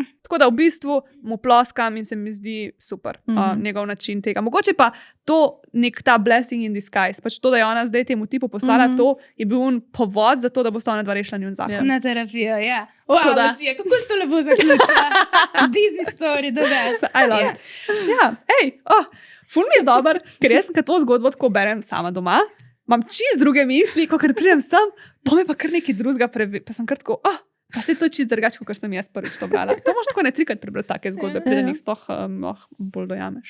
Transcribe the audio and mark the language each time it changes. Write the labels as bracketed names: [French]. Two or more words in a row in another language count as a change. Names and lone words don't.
[Slovenian] Tako da v bistvu mu ploskam in se mi zdi super njegov način tega. Mogoče pa to nek ta [English] blessing in disguise, [Slovenian] pač to, da je ona zdaj temu tipu poslala, to je bil povod za to, da bo sta ona dva rešila njun zakon. Na terapijo, ja. Wow, Lucija, kako ste lepo zaključila? [English] Disney story, the best. I love it. [Slovenian] Ja, ful mi je dober, ker jaz, kad to zgodbo tako berem sama doma, imam čist druge misli, ko pridem sem, pa me pa kar nekaj drugega pa sem kar tako, pa se to čist drugače, kot sem jaz prvič to brala. To moš tako ne trikrat prebrati take zgodbe, preden jih sploh bolj dojameš.